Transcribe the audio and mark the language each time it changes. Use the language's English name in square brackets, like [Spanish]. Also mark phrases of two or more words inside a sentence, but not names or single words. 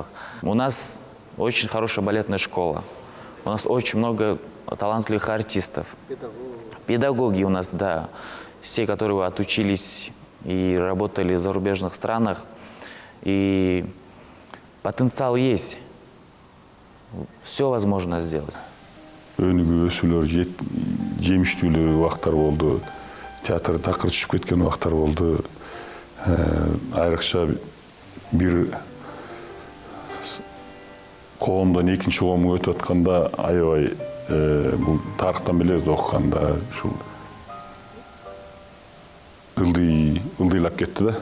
[Russian] У нас очень хорошая балетная школа. У нас очень много талантливых артистов. Педагоги у нас, да, все, которые отучились и работали в зарубежных странах, и потенциал есть, все возможно сделать. [Kyrgyz] Өнүгүү өсүүлөр жемиштүүлүү убактар болду, театр такыр түшүп кеткен убактар болду. Айрыкча бир коомдон экинчи коомго өтүп атканда аябай бул тарыхтан билебиз окуганда ушул ылдыйлап кетти да.